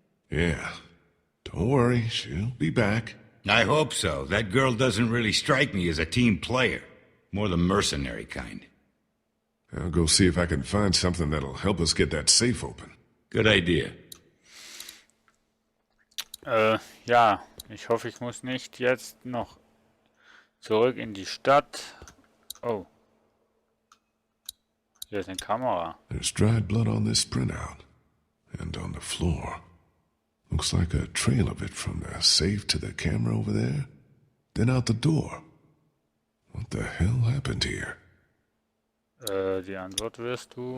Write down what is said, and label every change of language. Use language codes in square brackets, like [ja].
[en] Yeah. Don't worry, she'll be back. I hope so. That girl doesn't really strike me as a team player. More the mercenary kind. I'll go see if I can find something that'll help us get that safe open. Good idea. [de] Ja, ich hoffe, ich muss nicht jetzt noch zurück in die Stadt. Oh. Hier ist eine Kamera. [en] There's dried blood on this printout. And on the floor. Looks like a trail of it from the safe to the camera over there. Then out the door. What the hell happened here? [de] Die Antwort wirst du...